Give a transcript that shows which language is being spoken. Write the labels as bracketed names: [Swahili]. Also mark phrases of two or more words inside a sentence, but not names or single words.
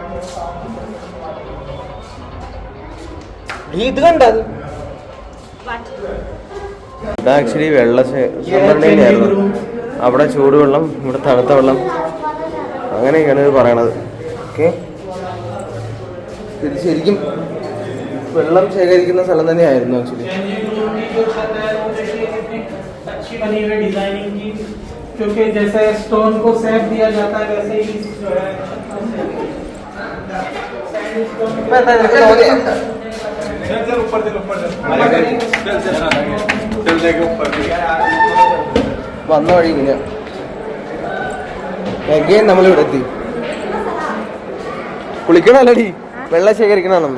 [Malayalam] ഇത് കണ്ടത് ഇത് ആക്ച്വലി വെള്ള സംഭരണിയായിരുന്നു. അവിടെ ചൂടുവെള്ളം, ഇവിടെ തണുത്ത വെള്ളം, അങ്ങനെയൊക്കെയാണ് ഇത് പറയണത്. ഓക്കെ, ഇത് ശരിക്കും വെള്ളം ശേഖരിക്കുന്ന സ്ഥലം തന്നെയായിരുന്നു ആക്ച്വലി. [Hindi] अच्छी बनी हुई डिजाइनिंग की, क्योंकि जैसे स्टोन को शेप दिया जाता है वैसे ही जो है [Malayalam] വന്ന വഴി ഇങ്ങനെ എഗെയിൻ നമ്മളിവിടെ എത്തി. കുളിക്കണല്ലടി, വെള്ളം ശേഖരിക്കണമെന്ന്.